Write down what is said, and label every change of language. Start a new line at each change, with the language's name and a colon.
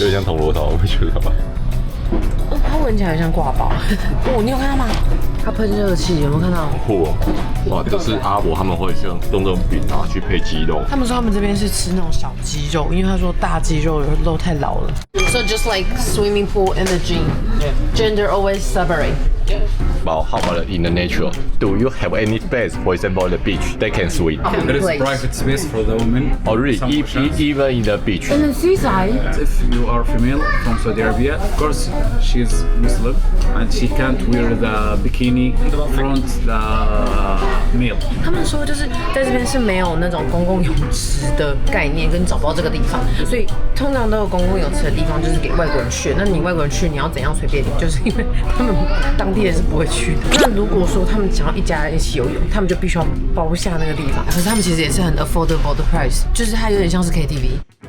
Chinese: 有点像铜锣烧，我会觉得吧。它闻起来像挂包。哦，你有看到吗？它喷热气，有没有看到？酷哦！哇，这是阿拉伯他们会用这种饼啊去配鸡肉。他们说他们这边是吃那种小鸡肉，因为他说大鸡肉肉太老了。
English: So just like swimming pool and the gym, gender always separate. Well, how about in the nature? Do you have any space, for example, the beach, they can swim? There is private space for the women. Or really, Some portions. even in the beach? In the seaside. If you are female from Saudi Arabia, of course she's Muslim and she can't wear the bikini front the male.
Chinese: 他们说就是在这边是没有那种公共泳池的概念，跟找不到这个地方，所以通常都有公共泳池的地方就是给外国人去。那你外国人去，你要怎样随便你，就是因为他们当地人是不会去的。那如果说他们想要一家人一起游泳，他们就必须要包下那个地方。可是他们其实也是很 affordable 的 price， 就是它有点像是 KTV。